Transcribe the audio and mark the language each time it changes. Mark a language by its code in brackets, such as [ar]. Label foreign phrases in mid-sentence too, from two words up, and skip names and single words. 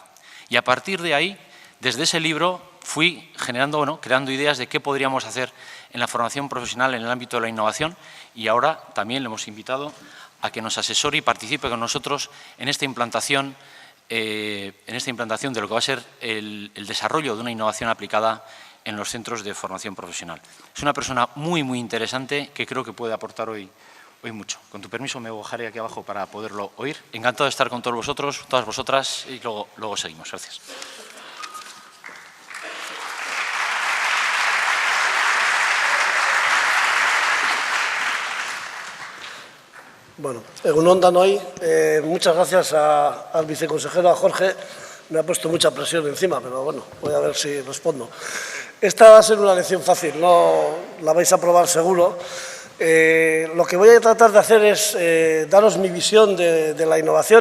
[es] Y a partir de ahí, desde ese libro, fui creando ideas de qué podríamos hacer en la formación profesional en el ámbito de la innovación, y ahora también le hemos invitado a que nos asesore y participe con nosotros en esta implantación de lo que va a ser el desarrollo de una innovación aplicada en los centros de formación profesional. Es una persona muy interesante que creo que puede aportar hoy mucho. Con tu permiso me bajaré aquí abajo para poderlo oír. Encantado de estar con todos vosotros, todas vosotras, y luego seguimos. Gracias. [eu] Bueno, egunon danoi, [es] muchas gracias al viceconsejero, a Jorge. Me ha puesto mucha presión encima, pero bueno, voy a ver si respondo. Esta va a ser una lección fácil, no la vais a probar seguro. Lo que voy a tratar de hacer es daros mi visión de la innovación.